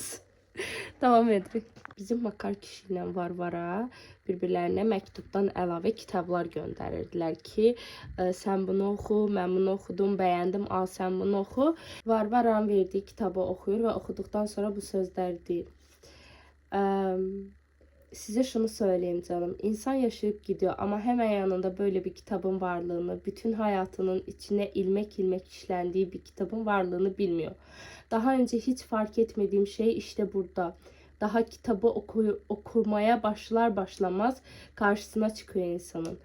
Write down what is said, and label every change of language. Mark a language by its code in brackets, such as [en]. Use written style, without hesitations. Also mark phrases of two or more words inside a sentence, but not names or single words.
[az] Davam edirik. Bizim Makar kişi ilə Varvara bir-birlərinə məktubdan əlavə kitablar göndərirdilər ki, sən bunu oxu, mən bunu oxudum, bəyəndim, al sən bunu oxu. Varvaranın verdiyi kitabı oxuyur və oxuduqdan sonra bu sözləri deyir. [tr] Size şunu söyleyeyim canım. İnsan yaşayıp gidiyor ama hemen yanında böyle bir kitabın varlığını, bütün hayatının içine ilmek ilmek işlendiği bir kitabın varlığını bilmiyor. Daha önce hiç fark etmediğim şey işte burada. Daha kitabı okumaya başlar başlamaz karşısına çıkıyor insanın.